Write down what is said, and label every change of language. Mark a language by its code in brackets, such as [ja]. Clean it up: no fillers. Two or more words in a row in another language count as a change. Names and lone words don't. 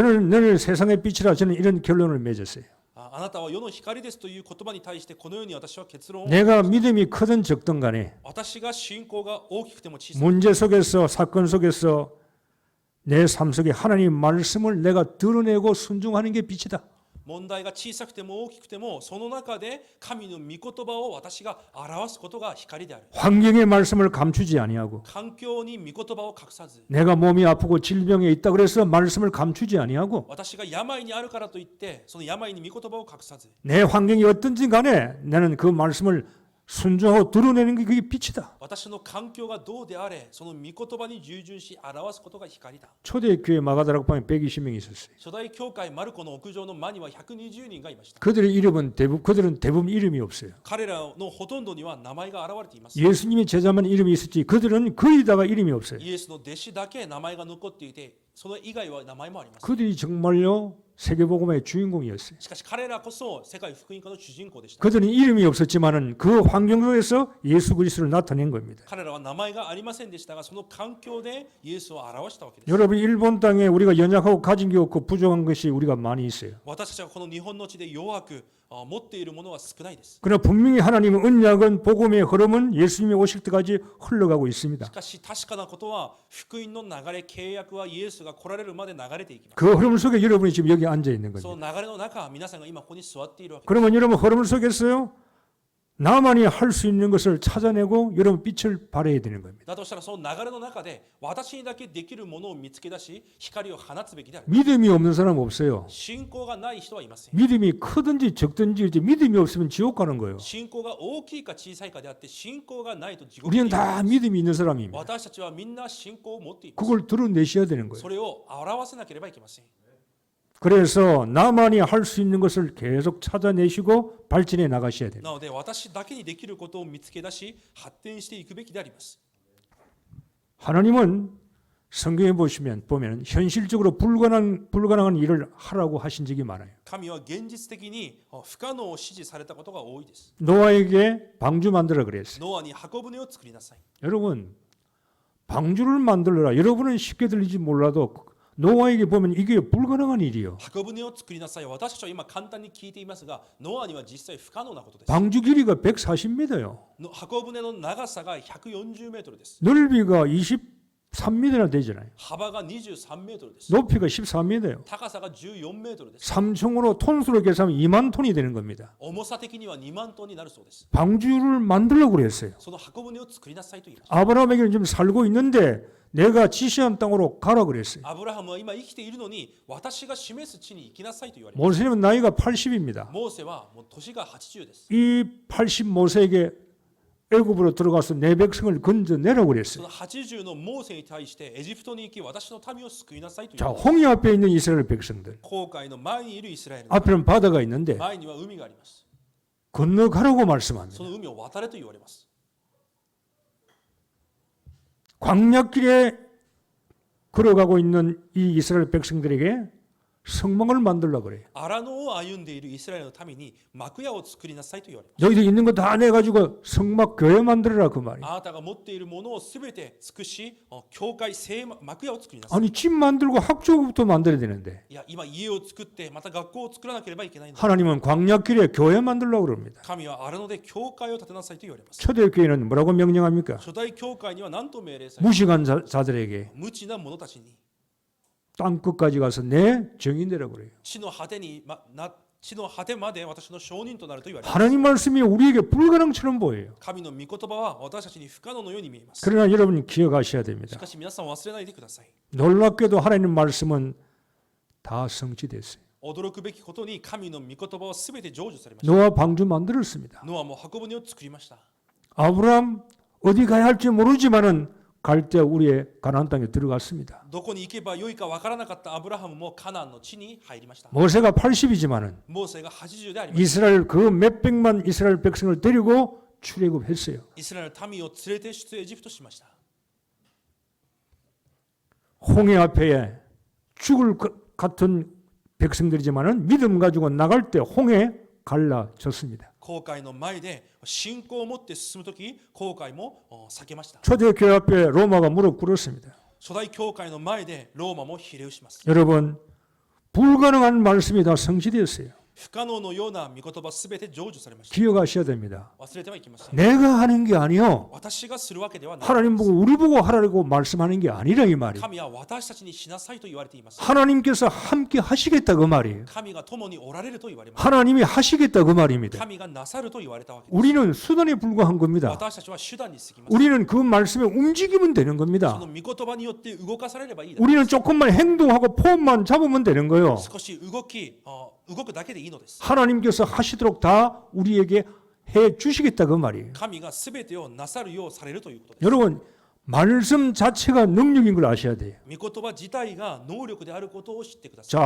[ko] 저는 너는 세상의 빛이라 저는 이런 결론을 맺었어요. [ja] あなたは世の光ですという言葉に対してこのように私は結論を [ko] 내가 믿음이 크든 적든 간에 [ja] 私が信仰が大きくても小さい [ko] 문제 속에서 사건 속에서 내 삶 속에 하나님 말씀을 내가 드러내고 순종하는 게 빛이다. [ja] 問題が小さくても大きくてもその中で神の御言葉を私が表すことが光である。 [ko] 환경의 말씀을 감추지 아니하고 [ja] 環境に御言葉を隠さず [ko] 내가 몸이 아프고 질병에 있다 그래서 말씀을 감추지 아니하고 [ja] 私が病にあるからといってその病に御言葉を隠さず [ko] 내 환경이 어떤지 간에 나는 그 말씀을 순종하고 드러내는 게 그게 빛이다. [ja] 私の環境がどうであれその御言葉に従順し表すことが光だ。 [ko] 초대교회 마가다락방에 120명이 있었어요. [ja] 初代教会マルコの屋上の間には120人がいました。 [ko] 그들은 대부분 이름이 없어요. [ja] 彼らのほとんどには名前が現れています。 [ko] 예수님의 제자만 이름이 있었지 그들은 거의다가 이름이 없어요. [ja] イエスの弟子だけ名前が残っていてその以外は名前もあります。 [ko] 그들이 정말요 세계복음의 주인공이었어요. [ja] しかし彼らこそ世界福音化の主人公でした。 [ko] 그들은 이름이 없었지만은 그 환경 속에서 예수 그리스도를 나타낸 겁니다. [ja] 彼らは名前がありませんでしたがその環境でイエスを表したわけです。 [ko] 여러분 일본 땅에 우리가 연약하고 가진 게 없고 부족한 것이 우리가 많이 있어요. [ja] 私たちはこの日本の地で弱く持っているものは少ないです。 [ko] 그러나 분명히 하나님의 언약은 복음의 흐름은 예수님이 오실 때까지 흘러가고 있습니다. [ja] しかし確かなことは福音の流れ契約はイエスが来られるまで流れていきます。 [ko] 그 흐름 속에 여러분이 지금 여기 앉아 있는 [ja] そ [ko] 겁니다. [ja] の流れの中皆さんが今ここに座っているわけです。 [ko] 그러면 여러분 흐름 속에서요 나만이 할 수 있는 것을 찾아내고 여러분 빛을 발해야 되는 겁니다. [ja] だとしたらその流れの中で私にだけできるものを見つけ出し光を放つべきである。 [ko] 믿음이 없는 사람 없어요. [ja] 信仰がない人はいません。 [ko] 믿음이 크든지 적든지 이제 믿음이 없으면 지옥 가는 거예요. [ja] 信仰が大きいか小さいかであって信仰がないと地獄 [ko] 우리는 [ja] に行きま [ko] 다 [ja] す。 [ko] 믿음이 있는 사람입니다. [ja] 私たちはみんな信仰を持っています。 [ko] 그걸 드러내셔야 되는 거예요. [ja] それを表せなければいけません。 [ko] 그래서 나만이 할 수 있는 것을 계속 찾아내시고 발전해 나가셔야 됩니다. [ja] なので私だけにできることを見つけ出し発展していくべきであります。 [ko] 하나님은 성경에 보면 현실적으로 불가능한 일을 하라고 하신 적이 많아요. [ja] 神は現実的に不可能を指示されたことが多いです。 [ko] 노아에게 방주 만들어 그랬어요. [ja] ノアに箱舟を作りなさい。 [ko] 여러분 방주를 만들어라. 여러분은 쉽게 들리지 몰라도 노아에게 보면 이게 불가능한 일이요. [ja] 箱舟を作りなさい。私たちは今簡単に聞いていますが、ノアには実際不可能なことです。 [ko] 방주 길이가 140m요. [ja] 箱舟の長さが140メートルです。 [ko] 넓이가 23m나 되잖아요. [ja] 幅が23メートルです。 [ko] 높이가 14m요. [ja] 高さが14メートルです。 [ko] 3층으로 톤수로 계산하면 2만 톤이 되는 겁니다. [ja] 重さ的には2万トンになるそうです。 [ko] 방주를 만들려고 그랬어요. [ja] その箱舟を作りなさいと言いました。 [ko] 아브라함에게는 지금 살고 있는데 내가 지시한 땅으로 가라 그랬어요. [ja] アブラハムは今生きているのに私が示す地に行きなさいと言われます。 [ko] 모세는 나이가 80입니다. [ja] モーセはもう年が80です。 [ko] 이 80 모세에게 애굽으로 들어가서 내 백성을 건져내라고 [ja] そ [ko] 그랬어요. [ja] の80のモーセに対してエジプトに行き私の民を救いなさいとい [ko] 자, [ja] う [ko] 홍해 앞에 있는 이스라엘 백성들. [ja] 航海の前にいるイスラエル [ko] 앞에는 바다가 있는데 [ja] 前には海があります。 [ko] 건너가라고 말씀합니다. [ja] その海を渡れと言われます。 [ko] 광야길에 걸어가고 있는 이 이스라엘 백성들에게 성막을 만들려고 그래요. [ja] 荒野を歩んでいるイスラエルのために幕屋を作りなさいと言われます。 [ko] 너희들 있는 거 다 내가지고 성막 교회 만들어라 그 말이에요. [ja] あなたが持っているものをすべて尽くし、教会聖幕屋を作りなさい。 [ko] 아니 집 만들고 학교부터 만들어야 되는데 [ja] いや、今家を作ってまた学校を作らなければいけないので、 [ko] 하나님은 광야길에 교회 만들려고 그럽니다. [ja] 神は荒野で教会を建てなさいと言われます。 [ko] 초대교회는 뭐라고 명령합니까? [ja] 初代教会には何と命令され、 [ko] 무식한 자들에게 [ja] 無知な者たちに [ko] 땅 끝까지 가서 내 정인되라고 그래요. [ja] 地の果てに、地の果てまで私の証人となると言われます。 [ko] 하나님 말씀이 우리에게 불가능처럼 보여요. [ja] 神の御言葉は私たちに不可能のように見えます。 [ko] 그러나 여러분 기억하셔야 [ja] し [ko] 됩니다. [ja] かし皆さん忘れないでください。 [ko] 놀랍게도 하나님 말씀은 다 성취됐어요. [ja] 驚くべきことに神の御言葉はすべて成就されました。 [ko] 노아 방주 만들었습니다. [ja] ノアも箱舟を作りました。 [ko] 아브라함 어디 가야 할지 모르지만은 갈 때 우리의 가나안 땅에 들어갔습니다. [ja] どこに行けばよいかわからなかったアブラハムもカナンの地に入りました。 [ko] 모세가 80이지만은 [ja] モーセが80でありました。 [ko] 이스라엘 그 몇백만 이스라엘 백성을 데리고 출애굽했어요. [ja] イスラエルの民を連れて出エジプトしました。 [ko] 홍해 앞에 죽을 것 같은 백성들이지만은 믿음 가지고 나갈 때 홍해 갈라졌습니다. [ja] 航海の前で信仰を持って進むとき、航海も避けました。 [ko] 초대교회 앞에 로마가 무릎 꿇었습니다. [ja] 初代教会の前でローマもひれ伏します。 [ko] 여러분 불가능한 말씀이 다 성취되었어요. [ja] 不可能のような御言葉すべて成就されました。 [ko] 기억하셔야 됩니다. [ja] 忘れてはいけません。 [ko] 내가 하는 게 아니요. [ja] 私がするわけではない。 [ko] 하나님 보고 우리 보고 하라고 말씀하는 게 아니라 이 말이에요. [ja] 神は私たちにしなさいと言われています。 [ko] 하나님께서 함께 하시겠다 그 말이에요. [ja] 神が共におられると言われます。 [ko] 하나님이 하시겠다 그 말입니다. [ja] 神がなさると言われたわけです。 [ko] 우리는 수단에 불과한 겁니다. [ja] 私たちは手段に過ぎます。 [ko] 우리는 그 말씀에 움직이면 되는 [ja] そ [ko] 겁니다. [ja] の御言葉によって動かされればいいだけ。 [ko] 우리는 조금만 행동하고 폼만 잡으면 되는 거예요. [ja] 少し動くだけでいいのです。 [ko] 하나님께서 하시도록 다 우리에게 해 주시겠다 그 말이에요. [ja] 神がすべてをなさるようされるということです。 [ko] 여러분 말씀 자체가 능력인 걸 아셔야 돼요. [ja] 御言葉自体が能力であることを知ってください。